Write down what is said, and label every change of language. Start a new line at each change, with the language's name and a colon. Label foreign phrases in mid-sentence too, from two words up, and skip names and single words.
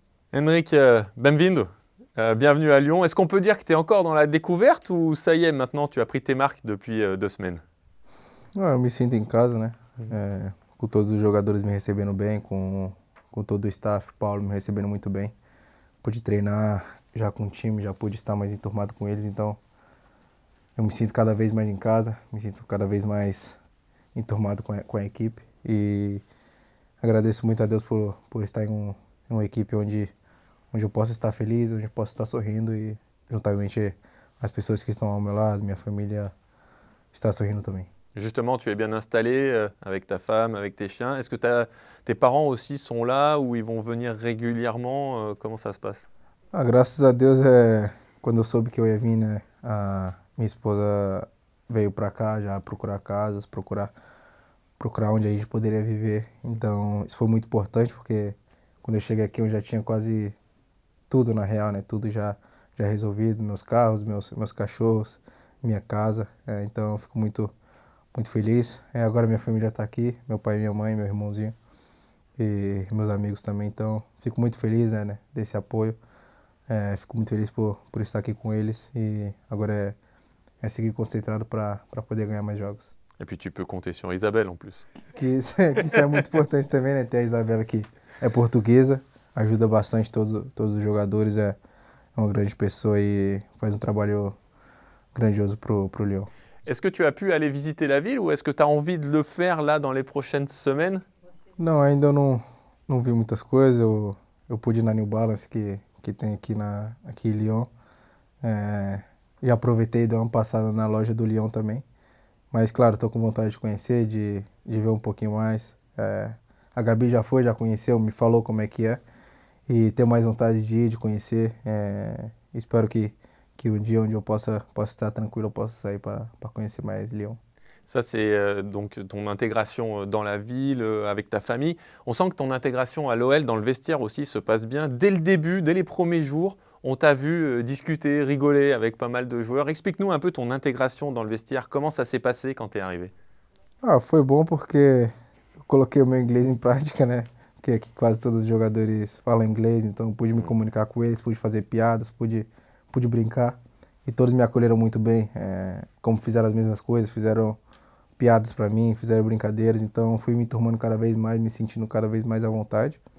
French: Henrik, benvindo. Bienvenue à Lyon. Est-ce qu'on peut dire que tu es encore dans la découverte ou ça y est, maintenant tu as pris tes marques depuis 2 semaines?
Portuguese: Eu me sinto em casa, né? Com todos os jogadores me recebendo bem, com todo o staff, Paulo me recebendo muito bem. Pude treinar já com o time, já pude estar mais enturmado com eles, então eu me sinto cada vez mais em casa, me sinto cada vez mais enturmado com a equipe e agradeço muito a Deus por estar em uma equipe onde eu posso estar feliz, onde eu posso estar sorrindo e juntamente as pessoas que estão ao meu lado, minha família, está sorrindo também.
French: Justement, tu es bien installé avec ta femme, avec tes chiens. Est-ce que tes parents aussi sont là ou ils vont venir régulièrement? Comment ça se passe?
Portuguese: Graças a Deus, quando eu soube que eu ia vir, né, a minha esposa veio para cá já procurar casas, procurar onde a gente poderia viver. Então, isso foi muito importante porque quando eu cheguei aqui eu já tinha quase tudo na real, né, tudo já resolvido, meus carros, meus cachorros, minha casa. Então, eu fico muito feliz. Agora minha família está aqui, meu pai, minha mãe, meu irmãozinho e meus amigos também. Então, fico muito feliz, né, desse apoio. Fico muito feliz por estar aqui com eles e agora é seguir concentrado para poder ganhar mais jogos.
French: Et puis tu peux compter sur Isabelle en plus.
Portuguese: Que isso é muito importante também, né? Ter a Isabela que é portuguesa, ajuda bastante todos os jogadores, é uma grande pessoa e faz um trabalho grandioso pro Lyon.
French: Est-ce que tu as pu aller visiter la ville ou est-ce que tu as envie de le faire là dans les prochaines semaines?
Portuguese: Não, ainda eu não vi muitas coisas. Eu pude ir na New Balance que tem aqui em Lyon. Já aproveitei e dei uma passada na loja do Lyon também. Mas, claro, estou com vontade de conhecer, de ver um pouquinho mais. A Gabi já foi, já conheceu, me falou como é que é. E tenho mais vontade de ir, de conhecer. Espero que um dia onde eu possa estar tranquilo, eu possa sair para conhecer mais Lyon.
French: Ça, c'est donc ton intégration dans la ville, avec ta famille. On sent que ton intégration à l'OL dans le vestiaire aussi se passe bien. Dès le début, dès les premiers jours, on t'a vu discuter, rigoler avec pas mal de joueurs. Explique-nous un peu ton intégration dans le vestiaire. Comment ça s'est passé quand tu es arrivé?
Portuguese: Foi bom porque eu coloquei o meu inglês em prática, né? Porque aqui quase todos os jogadores falam inglês, então eu pude me comunicar com eles, pude fazer piadas, pude brincar. E todos me acolheram muito bem, como fizeram as mesmas coisas, fizeram piadas para mim, fizeram brincadeiras, então fui me turmando cada vez mais, me sentindo cada vez mais à vontade.